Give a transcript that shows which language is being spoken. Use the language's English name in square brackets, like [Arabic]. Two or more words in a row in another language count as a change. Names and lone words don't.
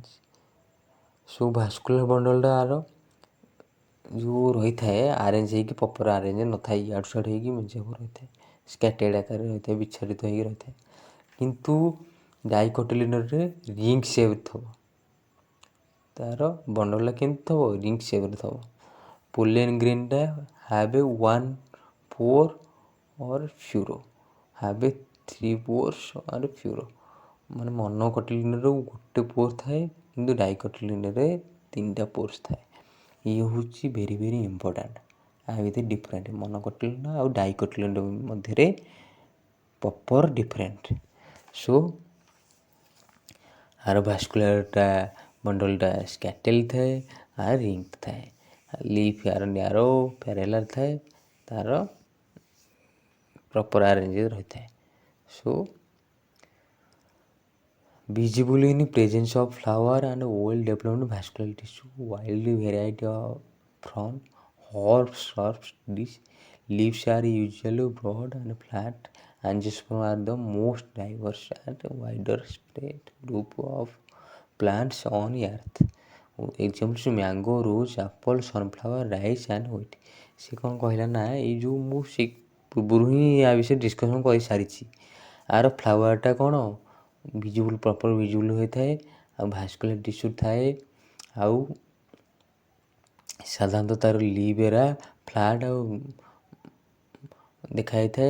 [Odia] ସବୁ [English] vascular bundleଟା [Odia] ଆର ଯେଉଁ ରହିଥାଏ ଆରେଞ୍ଜ ହେଇକି [English] proper arrange [Odia] ନଥାଏ, ଇଆଡ଼ୁ ସିଆଡ଼ୁ ହେଇକି ମେଞ୍ଚେ ରହିଥାଏ, ସ୍କାଟର୍ଡ଼ ଆକାରରେ ରହିଥାଏ, ବିଚ୍ଛାରିତ ହେଇକି ରହିଥାଏ। କିନ୍ତୁ ଡାଇକଟିଲିଡନ୍ରେ [English] ring shape [Odia] ଥିବ, ତା'ର ବଣ୍ଡଲ୍ଟା କେମିତି ଥିବ? ରିଙ୍ଗ୍ ସେପ୍ରେ ଥିବ। [English] pollen grainଟା have a 1 pore or furrow, have a 3 pores or furrow। [Odia] ମାନେ ମନୋକଟିଲିଡନ୍ରେ ଗୋଟେ ପୋର୍ ଥାଏ, କିନ୍ତୁ ଡାଇକଟିଲିଡନ୍ରେ 3ଟା ପୋର୍ସ ଥାଏ। ଇଏ ହେଉଛି [English] very very important. [Odia] ଆ ଭିତରେ ଡିଫରେଣ୍ଟ ମନୋକଟିଲିଡନ୍ ଆଉ ଡାଇକଟିଲିଡନ୍ ମଧ୍ୟରେ [English] proper different. [Odia] ସୋ ଆର [English] vascularଟା bundleଟା [Odia] ସ୍କାଟେଲ୍ ଥାଏ, ଆର ରିଙ୍ଗ୍ ଥାଏ। ଲିଫ୍ ଆର [English] narrow parallel [Odia] ଥାଏ, ତା'ର [English] proper arrange [Odia] ରହିଥାଏ। [English] ସୋ visible in presence of flower and well developed vascular tissue, widely variety from herbs, shrubs, dish. Leaves are usually broad and flat. Angiosperm are the most diverse and wider spread group of plants on earth. examples mango, rose, apple, sunflower, rice and wheat. [Odia] ସେ କ'ଣ କହିଲା ନା ଏଇ ଯେଉଁ ମୁଁ ସେ ପୂର୍ବରୁ ହିଁ ୟା ବିଷୟରେ ଡିସ୍କସନ୍ କରିସାରିଛି। ଆର ଫ୍ଲାୱାରଟା କ'ଣ ଭିଜିବୁଲ୍ [English] proper visible [Odia] ହୋଇଥାଏ, ଆଉ [English] vascular tissue [Odia] ଥାଏ, ଆଉ ସାଧାରଣତଃ ତା'ର ଲିଭ୍ ଏରା ଫ୍ଲାଟ୍ ଆଉ ଦେଖାଯାଇଥାଏ।